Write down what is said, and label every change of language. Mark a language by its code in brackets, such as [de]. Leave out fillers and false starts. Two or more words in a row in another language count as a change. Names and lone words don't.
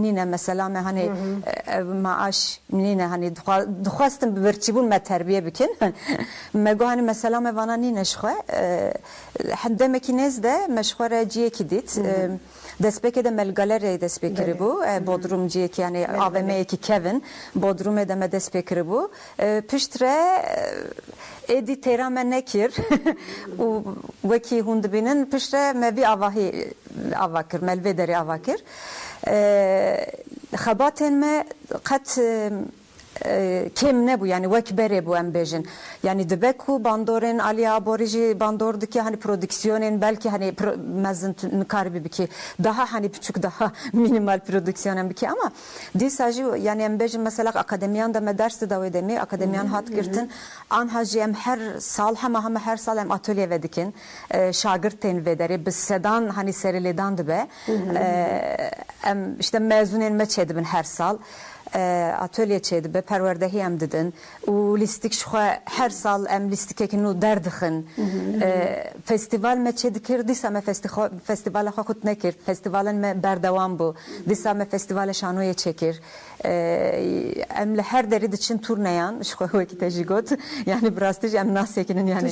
[ku] nîne mesela me hani maaş nîne hani dixwastin bi birçîbûn me terbiye bikin me got hani mesela me vana nîne ji xwe demekî nêz de me ji xwe re ciyekî dît destpêkê de melgalerê destpê kiribû Bodrum ciyekî yani AVM'yekî Kevin Bodrumê de me destpê kiribû pişt re êdî têra me nekir û wekî hûn dibînin pişt re me vî avahî ava kir me li vê derê ava kir xebatên me qet kêm nebû yani wek berê bû em bêjin yani dibe ku bandorên Aliya Aborî jî bandor dike hani prodüksiyonên belki hani mezin nikaribî bikî daha hani [tr] küçük daha minimal prodüksiyon [ku] bikî ama dîsa jî yani em bêjin mesela akademiyan da me ders dawê demê akademiyan hat girtin anha jî em her sal hema her sal em atölye ve dikin şagirtên vê derê bi sedan hani serêlêdan dibe em işte mezunên me çêdibin her sal atölye çêdibe perwerdehî em didin û lîstik ji xwe her sal em lîstikekî nû derdixin festîval me çêdikir dîsa me festîvala xwe xut nekir festîvalên me berdewam bû dîsa me festîvala şanoyê çêkir em li her derî diçin turneyan ji xwe wekî te jî got yani bi rastî jî em nasekinin yani